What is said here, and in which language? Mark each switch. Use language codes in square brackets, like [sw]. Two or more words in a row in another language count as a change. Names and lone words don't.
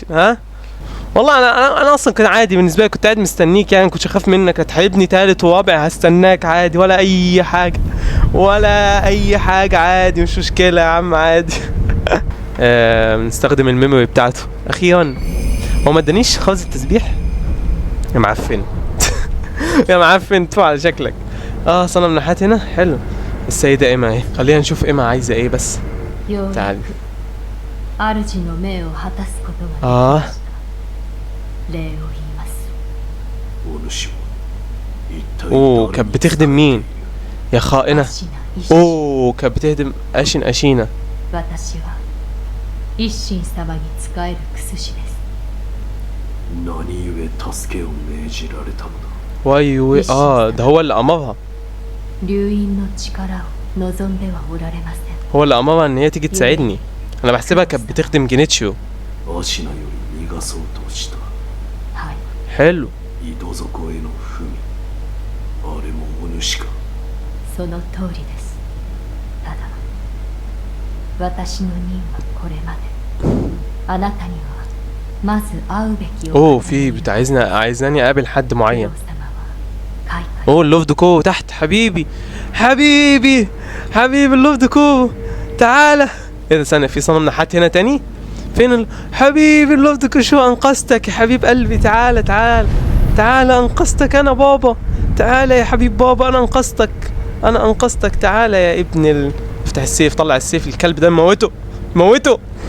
[ar] ها والله انا اصلا كان عادي بالنسبه لي، كنت قاعد مستنيك يعني، كنتش اخاف منك، هتحاربني تالت ورابع هستناك عادي، ولا اي حاجه عادي، مش مشكله يا عم عادي. نستخدم الميموري بتاعته اخيرا. هو ما ادانيش خالص التسبيح يا معفن. يا معفن، تفو على شكلك. صنم نحات هنا حلو. السيده ايما اهي، خلينا نشوف ايما عايزه ايه بس. [ja] ようやく [ar] تعالي. [ja] 主の命を果たすことができました。礼を言います。お主は一体 [ar] اوه كانت بتخدم مين يا خائنه؟ [ja] 芦名一心 [ar] اوه كانت بتهدم اشينا. [ja] 私は一心様に仕える薬師です。何故助けを命じられたのだ [ar] وايوه ده هو اللي امرها، [ja] 流因の力を望んではおられません。 [ar] هو اللي امرها ان هي تيجي تساعدني. انا بحسبها كانت بتخدم جينيتشيو. [ja] アシナより逃がそうとしたはい、 [ar] حلو. [ja] 井戸底への文あれもお主かその通りです。ただ私の任はこれまで。あなたにはまず会うべき [ar] اوه عايزاني اقابل حد [ja] お [ar] معين. [ja] 嬢様は開会 [ar] اوه اللوف ديكو تحت، حبيبي اللوف ديكو، تعالى. ايه ده؟ ثانية، في صنم نحات هنا تاني؟ فين حبيبي اللوف ديكو، شو انقذتك يا حبيب قلبي، تعالى انقذتك انا بابا، تعالى يا حبيب بابا، انا انقذتك، تعالى يا ابن افتح السيف، طلع السيف، الكلب ده موته.